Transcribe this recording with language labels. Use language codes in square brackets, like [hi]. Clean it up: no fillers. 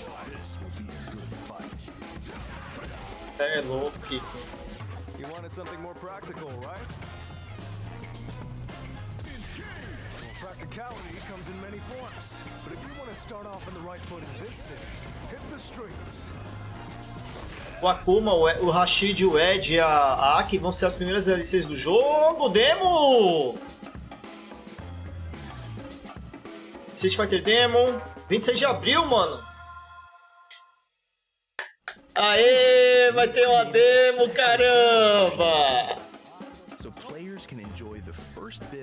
[en] This will be a good fight. [pt] É louco, Kiki. [en] You wanted something more practical, right? Practicality comes in many forms, but if you want to start off on the right foot in this city, hit the streets. [pt] O Akuma, o Rashid, o Ed e a Aki vão ser as primeiras DLCs do jogo. Demo! Street Fighter Demo, 26 de abril, mano. Aê, vai ter uma demo, caramba! [en] So players can enjoy the first bit